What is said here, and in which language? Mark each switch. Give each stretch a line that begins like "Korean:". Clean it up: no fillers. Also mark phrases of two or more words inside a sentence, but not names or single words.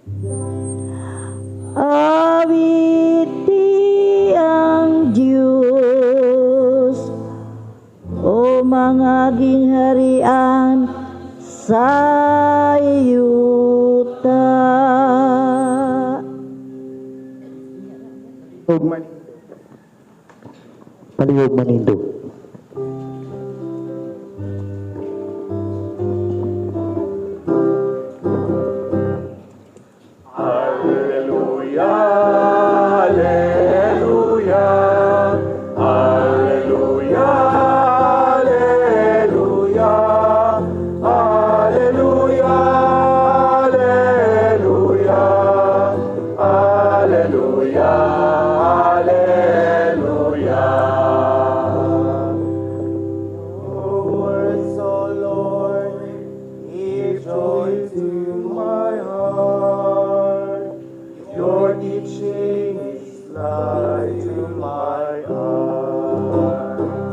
Cebuano: Awiti ang Diyos o mga gingharian sa yuta. Palihog manindo.
Latin: Alleluia, alleluia, alleluia, alleluia, alleluia, alleluia, alleluia, alleluia.
English: Your words, O Lord, give joy to my heart. Your teaching is light to my eyes.